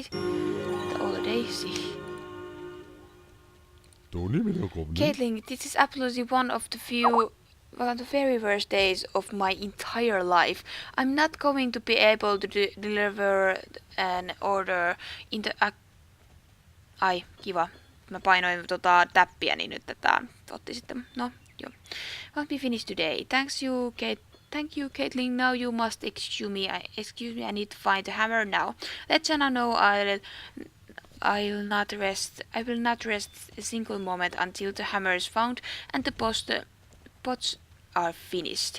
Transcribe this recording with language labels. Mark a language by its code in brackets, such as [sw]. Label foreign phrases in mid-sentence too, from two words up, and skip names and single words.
[en] The old days. Caitlin, this is absolutely one of the very worst days of my entire life. I'm not going to be able to deliver an order in the... [fi] Ai, kiva. Mä painoin täppiä, niin nyt tätä otti sitten. No, joo. [en] Won't be finished today. Thank you, Caitlin. Now you must excuse me. I need to find the hammer now. Let Jenna know I will not rest a single moment until the hammer is found and the pots are finished.